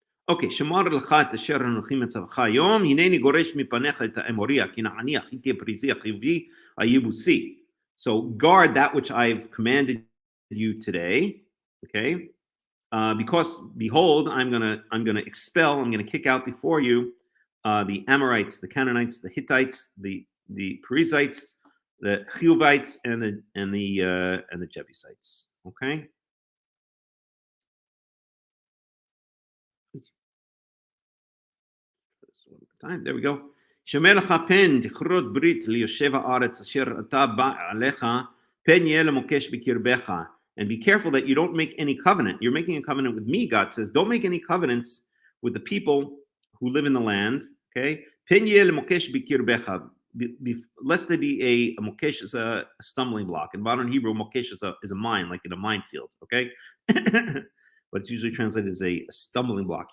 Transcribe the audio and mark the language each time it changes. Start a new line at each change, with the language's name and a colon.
English: Okay,
Hebrew: שמור לך את אשר אנוכי מצווך היום, הנני גורש מפניך את האמורי, הכנעני, החיתי, הפריזי, החיבי, היבוסי.
English: So guard that which I've commanded you today, okay? Because behold, I'm gonna expel, I'm gonna kick out before you the Amorites, the Canaanites, the Hittites, the Perizzites, the Hivites, and the Jebusites. Okay. There we go.
Hebrew: שמר לך פן תכרות ברית ליושב הארץ אשר אתה בא עליך, פן יהיה למוקש בקרבך.
English: And be careful that you don't make any covenant. You're making a covenant with me, God says. Don't make any covenants with the people who live in the land. Okay?
Hebrew: פן יהיה למוקש בקרבך.
English: Lest there be a mokesh is a stumbling block. In modern Hebrew, mokesh is a mine, like in a minefield. Okay? But it's usually translated as a stumbling block.